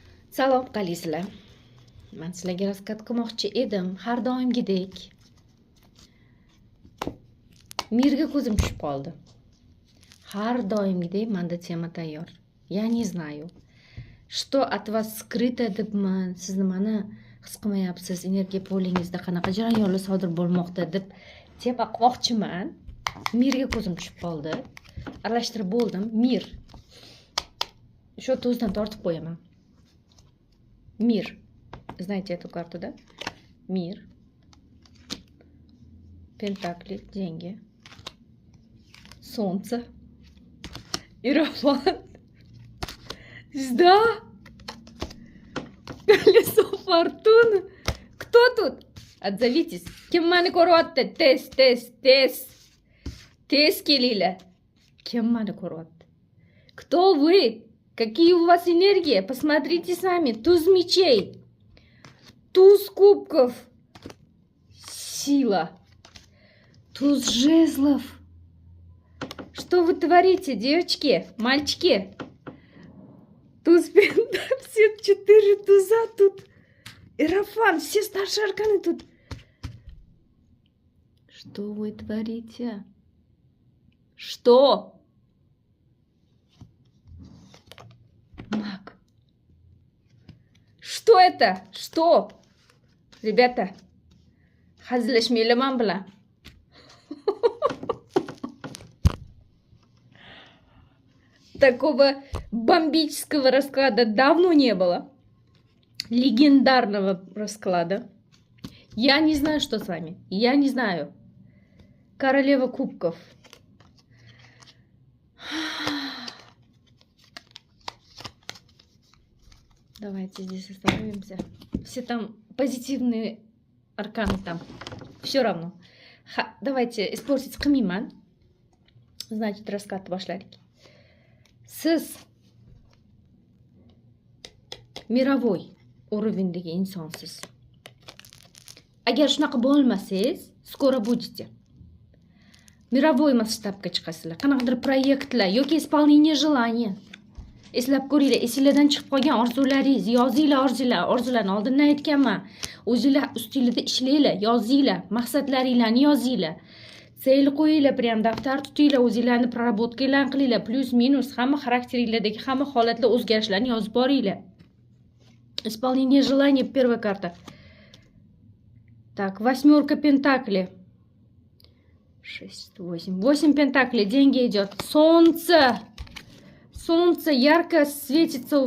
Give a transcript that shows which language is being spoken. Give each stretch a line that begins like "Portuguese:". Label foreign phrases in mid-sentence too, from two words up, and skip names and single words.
Uzbek: Salom qalaysizlar. Men sizlarga raskat qilmoqchi edim, har doimgidek. Mirga ko'zim tushib qoldi. Har doimgidek menda tema tayyor.
Russian: Я не знаю, что от вас скрыто
Uzbek: debmi, siz nimani his qilmayapsiz, energiya polingizda qanaqa jarayonlar sodir bo'lmoqda deb tema qilmoqchiman. Mirga ko'zim tushib qoldi. Aralashtirib bo'ldim. Mir. Shu tuzdan tortib qo'yaman.
Russian: Мир. Знаете эту карту, да? Мир. Пентакли, деньги. Солнце. Иерофант. Звезда. Колесо фортуны. Кто тут? Отзовитесь.
Uzbek: Kim mani ko'ryapti? Tez. Tez kelinglar. Kim mani ko'ryapti?
Russian: Кто вы? Какие у вас энергии? Посмотрите сами. Туз мечей. Туз кубков. Сила. Туз жезлов. Что вы творите, девочки, мальчики? Туз пентаклей. Все 4 туза тут. Иерофант. Все старшие арканы тут. Что вы творите? Что? Маг. Что это? Что? Ребята,
Uzbek: hazillashmanglar men bilan.
Russian: Такого бомбического расклада давно не было. Легендарного расклада. Я не знаю, что с вами. Я не знаю. Королева кубков. Давайте здесь остановимся. Все там позитивные арканы там. Все равно. Давайте испортить qilmayman. Значит, расклад
Uzbek: boshladik. Siz
Russian: mировой уровеньdagi insonsiz.
Uzbek: Agar shunaqa bo'lmasangiz,
Russian: скоро будете. Мировой масштабga
Uzbek: chiqasizlar. Qanaqadir proyektlar yoki
Russian: исполнение желания.
Uzbek: Eslab ko'ringlar, esingizdan chiqib qolgan orzularingiz, yozinglar orzularni oldindan aytganman. O'zingizlar ustingizda ishlanglar, yozinglar, maqsadlaringizni yozinglar. Seyl qo'yinglar, prям daftar tutinglar, o'zingizlarni praraботкаларni qilinglar, plus minus hamma xarakteringlardagi hamma holatlar o'zgarishlarni yozib boringlar.
Russian: Исполнение желания, первая карта. Так, 8 пентаклей. 6, 8. 8 пентаклей, деньги идет. Солнце. Солнце ярко светится у